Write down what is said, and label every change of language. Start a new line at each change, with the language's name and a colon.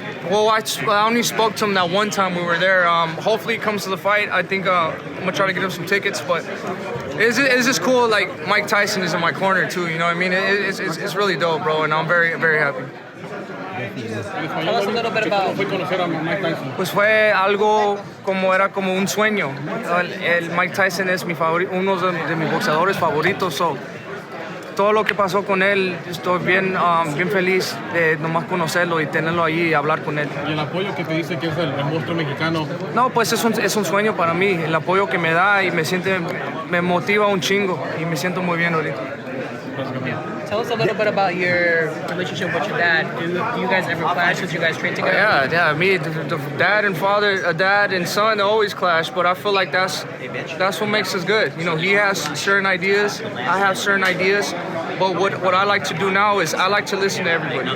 English: Well, I only spoke to him that one time we were there. Hopefully he comes to the fight. I think I'm gonna try to get him some tickets, but it's just cool. Like Mike Tyson is in my corner too. You know what I mean? It's really dope, bro, and I'm very, very happy. Tell us a little bit about.
Spanish: Pues fue algo era como un sueño. El Mike Tyson es uno de mis boxeadores favoritos. So, todo lo que pasó con él, estoy bien feliz de nomás conocerlo y tenerlo allí y hablar con él. ¿Y el apoyo que te dice que es el monstruo mexicano? No, pues es un sueño para mí. El apoyo que me da y me motiva un chingo y me siento muy bien ahorita.
English: Tell us a little bit about your relationship with your dad. Do you guys ever clash since you guys train together? Yeah. Me, the dad and father, dad and son always clash, but I feel like that's what makes us good. You know, he has certain ideas, I have certain ideas, but what I like to do now is I like to listen to everybody.